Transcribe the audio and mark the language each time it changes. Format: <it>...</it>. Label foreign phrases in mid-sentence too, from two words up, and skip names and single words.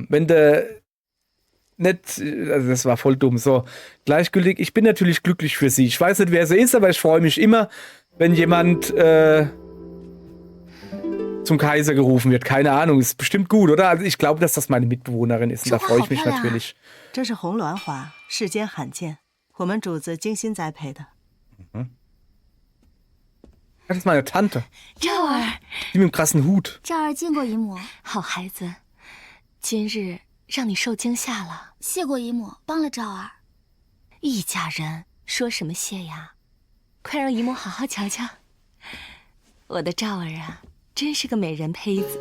<de>Wenn du nicht... Also das war voll dumm. So, gleichgültig. Ich bin natürlich glücklich für sie. Ich weiß nicht, wer sie ist, aber ich freue mich immer, wenn jemand zum Kaiser gerufen wird. Keine Ahnung, ist bestimmt gut, oder? Also ich glaube, dass das meine Mitbewohnerin ist und da freue ich mich natürlich.</de> <zh>这是红鸾花，世间罕见，我们主子精心栽培的。</zh> <de>Das ist meine Tante.</de> <zh>赵儿，</zh> <de>Die mit dem krassen Hut.</de> <zh>赵儿见过姨母，好孩子，今日让你受惊吓了，谢过姨母，帮了赵儿。一家人说什么谢呀？快让姨母好好瞧瞧。我的赵儿啊，真是个美人胚子。</zh>